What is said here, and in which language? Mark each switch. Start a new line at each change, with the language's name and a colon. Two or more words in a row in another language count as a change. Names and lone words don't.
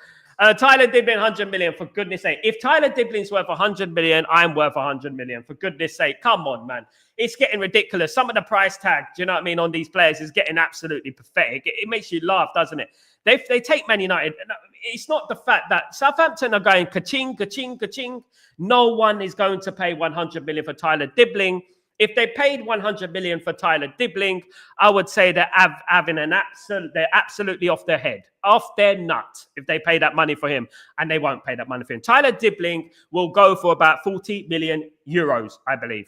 English: Tyler Diblin, 100 million, for goodness sake. If Tyler Diblin's worth 100 million, I'm worth 100 million, for goodness sake. Come on, man. It's getting ridiculous. Some of the price tag, do you know what I mean, on these players is getting absolutely pathetic. It makes you laugh, doesn't it? They take Man United. It's not the fact that Southampton are going ka-ching, ka-ching, ka-ching. No one is going to pay 100 million for Tyler Dibling. If they paid 100 million for Tyler Dibling, I would say they're they're absolutely off their head, off their nut, if they pay that money for him, and they won't pay that money for him. Tyler Dibling will go for about 40 million euros, I believe.